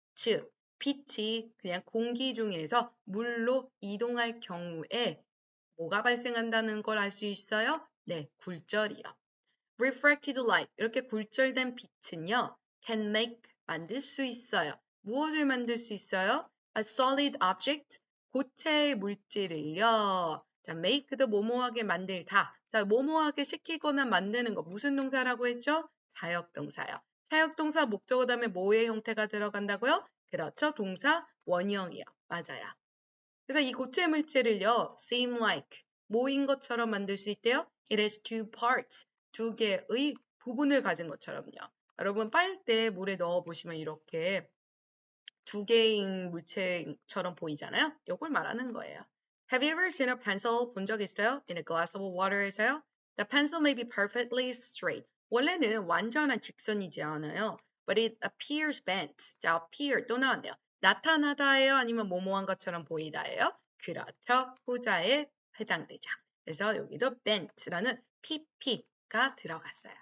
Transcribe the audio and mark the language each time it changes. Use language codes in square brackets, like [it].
[ko] 즉, 빛이 그냥 공기 중에서 물로 이동할 경우에 뭐가 발생한다는 걸 알 수 있어요? 네, 굴절이요. [en] refracted light, [ko] 이렇게 굴절된 빛은요, [en] can make, [ko] 만들 수 있어요. 무엇을 만들 수 있어요? [en] A solid object, [ko] 고체의 물질을요. 자, make도 뭐뭐하게 만들다. 자, 뭐뭐하게 시키거나 만드는 거 무슨 동사라고 했죠? 사역동사요. 사역동사 목적어 다음에 뭐의 형태가 들어간다고요? 그렇죠. 동사 원형이요. 맞아요. 그래서 이 고체 물질을요. [en] seem like, [ko] 뭐인 것처럼 만들 수 있대요. [en] It has two parts, [ko] 두 개의 부분을 가진 것처럼요. 여러분 빨대 물에 넣어보시면 이렇게 두 개인 물체처럼 보이잖아요. 이걸 말하는 거예요. [en] Have you ever seen a pencil [ko] 본 적 있어요? [en] In a glass of water에서요. The pencil may be perfectly straight. [ko] 원래는 완전한 직선이지 않아요. [en] But it appears bent. [ko] 자, appear 또 나왔네요. 나타나다예요? 아니면 뭐뭐한 것처럼 보이다예요? 그렇죠. 후자에 해당되죠. 그래서 여기도 bent라는 pp가 들어갔어요.